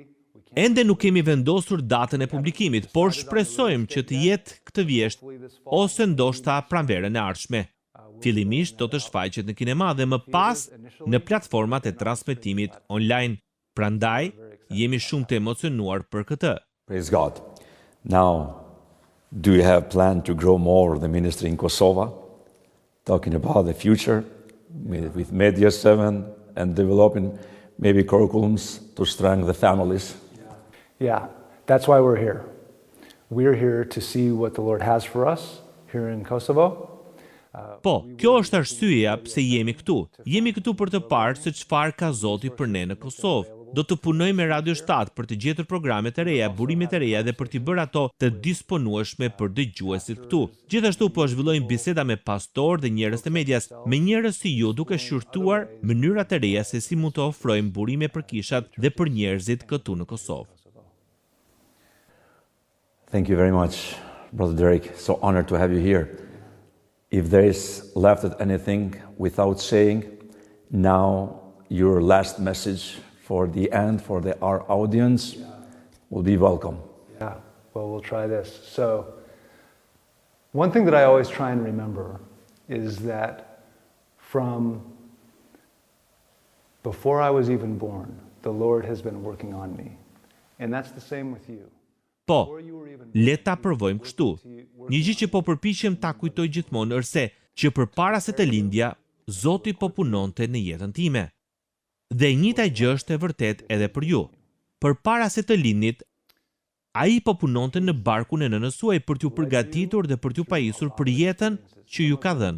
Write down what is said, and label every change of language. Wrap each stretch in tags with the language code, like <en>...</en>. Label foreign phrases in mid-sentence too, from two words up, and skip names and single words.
<sq>Ende nuk kemi vendosur datën e publikimit, por shpresojmë që të jetë këtë vjesht ose ndoshta pranverën e ardhshme. Fillimisht do të shfaqet në kinema dhe më pas në platformat e transmetimit online. Prandaj jemi shumë të emocionuar për këtë.</sq> <en>Praise God. Now, do you have planned to grow more the ministry in Kosovo? Talking about the future with Media 7 and developing maybe curriculums to strengthen the families. Yeah, that's why we're here. We're here to see what the Lord has for us here in Kosovo.</en> <sq>Po, kjo është arsyeja pse jemi këtu. Jemi këtu për të parë se çfarë ka Zoti për ne në Kosovë. Do të punojmë me Radio 7 për të gjetur programe të reja, burime të reja dhe për t'i bërë ato të disponueshme për dëgjuesit këtu. Gjithashtu po zhvillojmë biseda me pastor dhe njerëz të medias, me njerëz si ju duke shqyrtuar mënyra të reja se si mund të ofrojmë burime për kishat dhe për njerëzit këtu në Kosovë.</sq> <en>Thank you very much, Brother Derek. So honored to have you here. If there is left anything without saying, now your last message for the end, for our audience, will be welcome. Yeah, well, we'll try this. So, one thing that I always try and remember is that from before I was even born, the Lord has been working on me. And that's the same with you.</en> <sq>Po, le ta provojmë kështu. Një gjë që po përpiqem ta kujtoj gjithmonë është se që përpara se të lindja, Zoti po punonte në jetën time. Dhe e njëjta gjë është e vërtet edhe për ju. Përpara se të lindnit, ai po punonte në barkun e nënës suaj për t'ju përgatitur dhe për t'ju pajisur për jetën që ju ka dhënë.</sq>